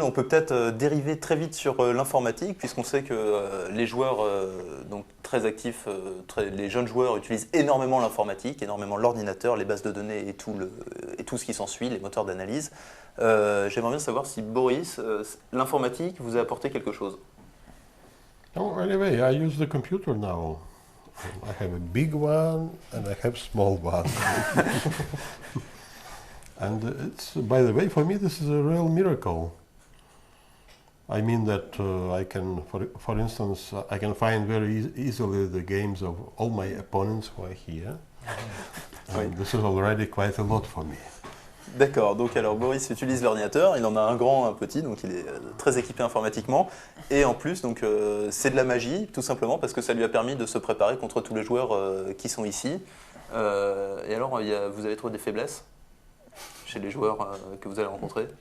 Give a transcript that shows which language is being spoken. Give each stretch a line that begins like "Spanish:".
French: On peut peut-être dériver très vite sur l'informatique, puisqu'on sait que les joueurs donc très actifs, les jeunes joueurs utilisent énormément l'informatique, énormément l'ordinateur, les bases de données et tout ce qui s'ensuit, les moteurs d'analyse. J'aimerais bien savoir si Boris, l'informatique vous a apporté quelque chose.
English: Oh, anyway, I use the computer now. I have a big one and I have a small one. And it's, by the way, for me, this is a real miracle. I mean that I can, for instance, I can find very easily the games of all my opponents who are here. And this is already quite a lot for me.
French: D'accord, donc alors Boris utilise l'ordinateur, il en a un grand, un petit, donc il est très équipé informatiquement. Et en plus, donc, c'est de la magie, tout simplement, parce que ça lui a permis de se préparer contre tous les joueurs qui sont ici. Et alors, vous avez trouvé des faiblesses chez les joueurs que vous allez rencontrer?